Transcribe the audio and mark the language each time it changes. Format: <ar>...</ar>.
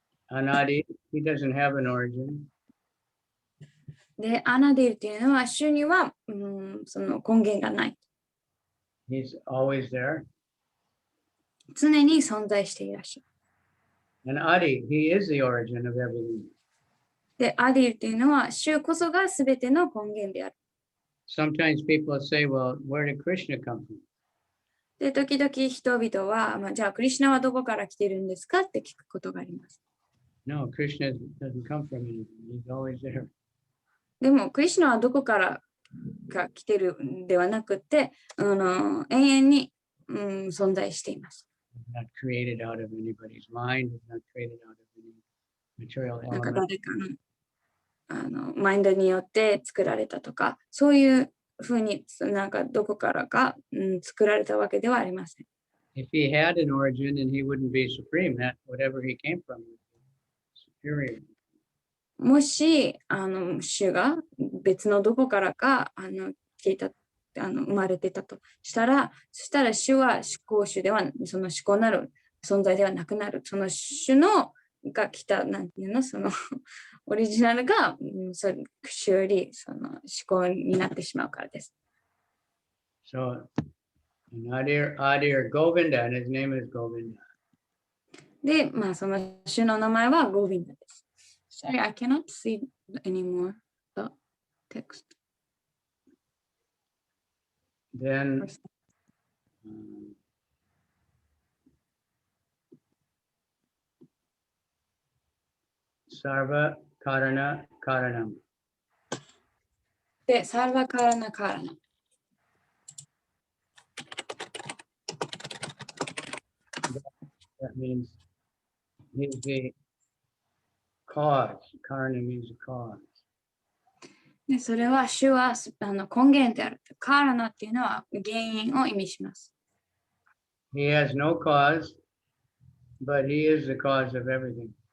<en>Anādir, he doesn't have an origin.</en> <ja>で、アナディルっていうのは主にはその根源がない。</ja> <en>He's always there.</en> <ja>常に存在していらっしゃる。</ja> <en>And Ādir, he is the origin of everything.</en> <ja>で、アディルっていうのは主こそがすべての根源である。</ja> <en>sometimes people say, well, where did Krishna come from?</en> <ja>で、時々人々は、じゃあ、クリシュナはどこから来てるんですかって聞くことがあります。</ja> <en>No, Krishna doesn't come from anything. He's always there.</en> <ja>でも、クリシュナはどこからが来てるんではなくて、永遠に、存在しています。</ja> <en>He's not created out of anybody's mind. He's not created out of any material なんか element.</en> <ja>誰かの、マインドによって作られたとか、そういうふうになんかどこからか、作られたわけではありません。</ja> <en>If he had an origin, then he wouldn't be supreme. That whatever he came from would be superior.</en> <ja>もし、主が別のどこからか、来ていた、生まれてたとしたら、そしたら主は思考主では、その思考なる存在ではなくなる。その主のが来た、なんていうの、そのオリジナルが、主よりその思考になってしまうからです。</ja> <en>So, anādir govindaḥ, and his name is govindaḥ.</en> <ja>で、その主の名前はゴビンダです。</ja> <en>Sorry, I cannot see anymore the text. Then, sarva-kāraṇa-kāraṇam.</en> <ja>で、sarva-kāraṇa-kāraṇam。</ja> <en>That means he's the cause. Karana means a cause.</en> <ja>で、それは主は根源である。カーラナっていうのは原因を意味します。</ja> <en>He has no cause, but he is the cause of everything.</en>